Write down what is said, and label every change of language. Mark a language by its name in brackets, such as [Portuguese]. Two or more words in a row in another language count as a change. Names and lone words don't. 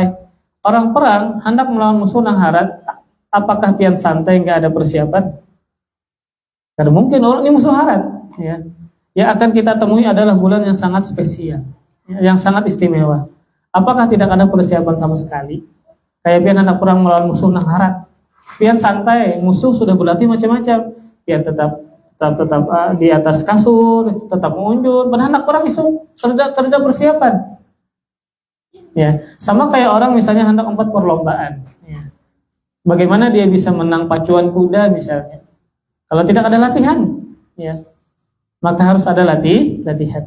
[Banjar] Orang perang hendak melawan musuh nang harat. Apakah pian santai nggak ada persiapan? [Indonesian] Karena mungkin orang ini musuh harat, ya. Yang akan kita temui adalah bulan yang sangat spesial, yang sangat istimewa. Apakah tidak ada persiapan sama sekali? [Banjar] Kayak pian anak perang melawan musuh nang harat. Pian santai, musuh sudah berlatih macam-macam. Pian tetap di atas kasur, tetap mengunjur. [Indonesian] Padahal anak perang itu kerja persiapan. Ya, sama kayak orang misalnya hendak empat perlombaan. Ya. Bagaimana dia bisa menang pacuan kuda misalnya? Kalau tidak ada latihan, ya. Maka harus ada latihan.